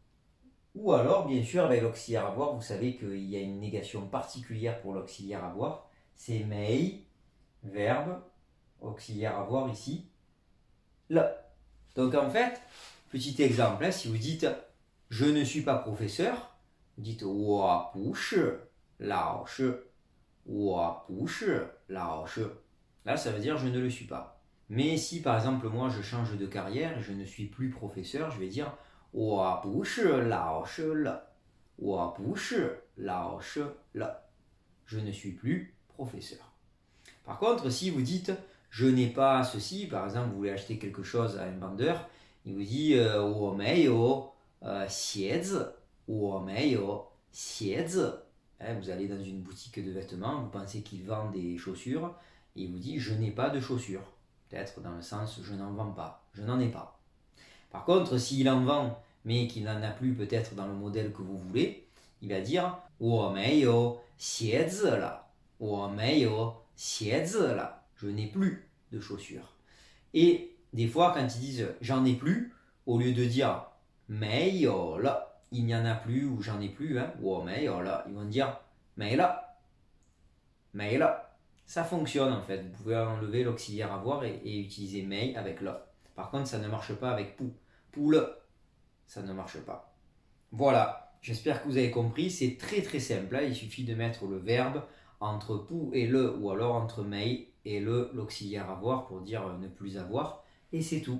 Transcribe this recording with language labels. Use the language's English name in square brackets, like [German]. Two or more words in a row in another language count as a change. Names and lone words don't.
[French] Ou alors, bien sûr, avec l'auxiliaire avoir, vous savez qu'il y a une négation particulière pour l'auxiliaire avoir, c'est mei, verbe, auxiliaire avoir ici, la. Donc en fait, petit exemple, hein, si vous dites je ne suis pas professeur, vous dites [Chinese] 我不是老师 我不是老师. [French] Là, ça veut dire je ne le suis pas. Mais si par exemple moi je change de carrière et je ne suis plus professeur, je vais dire [Chinese] 我不是老师了我不是老师了 [French] je ne suis plus professeur. Par contre, si vous dites je n'ai pas ceci, par exemple vous voulez acheter quelque chose à un vendeur, il vous dit [Chinese] 我没有鞋子 我没有鞋子. [French] Vous allez dans une boutique de vêtements, vous pensez qu'il vend des chaussures, et il vous dit je n'ai pas de chaussures. Peut-être dans le sens je n'en vends pas, je n'en ai pas. Par contre, s'il en vend, mais qu'il n'en a plus peut-être dans le modèle que vous voulez, il va dire [Chinese] 我没有鞋子了我没有鞋子了 [French] je n'ai plus de chaussures. Et des fois, quand ils disent j'en ai plus, au lieu de dire [Chinese] 没有了 [French] il n'y en a plus ou j'en ai plus, hein, [Chinese] 我没有了 [French] ils vont dire [Chinese] 没了 没了. [French] Ça fonctionne en fait, vous pouvez enlever l'auxiliaire avoir et utiliser mei avec le. Par contre, ça ne marche pas avec pu. Poule, ça ne marche pas. Voilà, j'espère que vous avez compris, c'est très très simple, hein. Il suffit de mettre le verbe entre pu et le, ou alors entre mei et l'auxiliaire avoir pour dire ne plus avoir, et c'est tout.